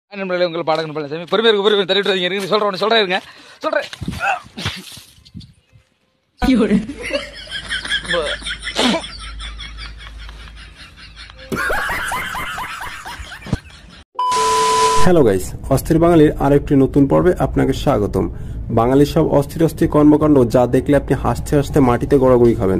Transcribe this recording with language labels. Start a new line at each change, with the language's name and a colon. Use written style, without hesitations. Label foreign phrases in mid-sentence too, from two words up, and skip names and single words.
Tamil: நண்பர்களே, உங்கள் பாடகன் பழனிசாமி. பொறுமையாக இருக்கு, தள்ளிட்டு வரீங்க. இருக்கு சொல்கிறேன் இருங்க சொல்கிறேன்.
English: hello guys,
Bangla: অস্থির বাঙালির আরেকটি নতুন পর্বে আপনাকে স্বাগতম। বাঙালির সব অস্থির অস্থির কর্মকাণ্ড যা দেখলে আপনি হাসতে হাসতে মাটিতে গড়াগড়ি খাবেন।